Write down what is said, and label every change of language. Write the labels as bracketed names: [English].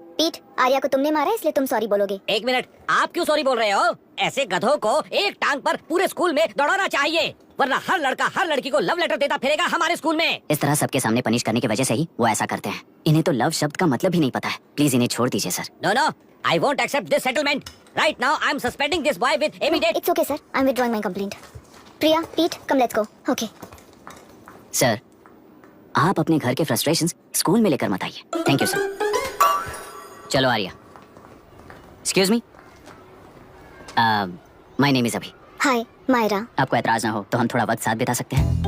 [Hindi] पीठ, आर्या को तुमने मारा इसलिए तुम सॉरी बोलोगे। एक मिनट, आप क्यों सॉरी बोल रहे हो? ऐसे गधों को एक टांग पर पूरे स्कूल में दौड़ाना चाहिए, वरना हर लड़का हर लड़की को लव लेटर देता फिरेगा हमारे स्कूल में। इस तरह सबके सामने पनिश करने की वजह से ही वो ऐसा करते हैं। इन्हें तो लव शब्द का मतलब ही नहीं पता है। प्लीज इन्हें छोड़ दीजिए sir. [English] No no, I won't accept this settlement. Right now, I'm suspending this boy with immediate. It's okay, sir. I'm withdrawing my complaint. Priya, Pete, come let's go. Okay. [Hindi] Sir, आप अपने घर के frustrations school में लेकर मत आइए। [English] Thank you sir. [Hindi] चलो [English] Arya. Excuse me, my name is Abhi. Hi, Myra. [Hindi] आपको एतराज ना हो तो हम थोड़ा वक्त साथ बिता सकते हैं?